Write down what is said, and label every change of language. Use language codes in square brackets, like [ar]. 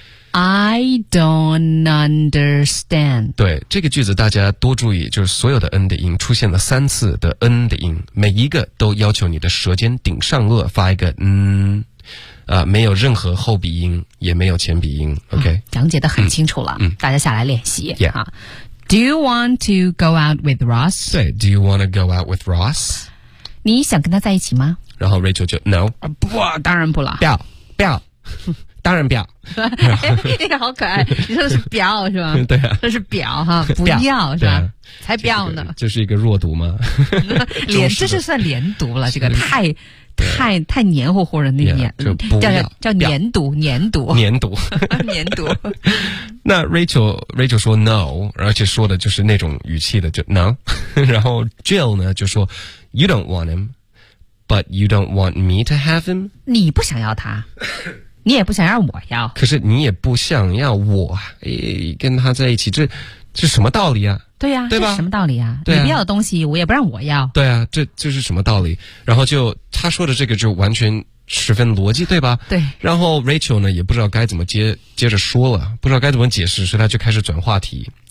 [en] I don't understand。 [zh] 对，这个句子大家多注意，就是所有的 N 的音出现了三次的 N 的音，每一个都要求你的舌尖顶上颚发一个 N， 没有任何后鼻音也没有前鼻音。 [en] OK， [zh] 讲解得很清楚了，大家下来练习。 [en] Yeah. Do you want to go out with Ross? 对， Do you want to go out with Ross? [zh] 你想跟他在一起吗？然后 Rachel 就 No，不，当然不了，不要不要当然表，哎，好可爱！你说的是表是吧？对啊，那是表哈，不要表是吧？啊，才表呢，就是一个弱读吗？连这是算连读了，这个太黏糊糊的那黏，叫黏读，黏读，黏读，黏读。那 Rachel 说 No， 而且说的就是那种语气的，就 No。 [en] 然后 Jill 呢就说 You don't want him， but you don't want me to have him。 [zh] 你不想要他。你也不想让我要，可是你也不想要我，跟他在一起，这什么道理啊？对呀，对吧？这什么道理啊？对啊，你不要的东西，我也不让我要。对啊，这是什么道理？然后就他说的这个就完全十分逻辑，对吧？对。然后 Rachel 呢也不知道该怎么接着说了，不知道该怎么解释，所以他就开始转话题。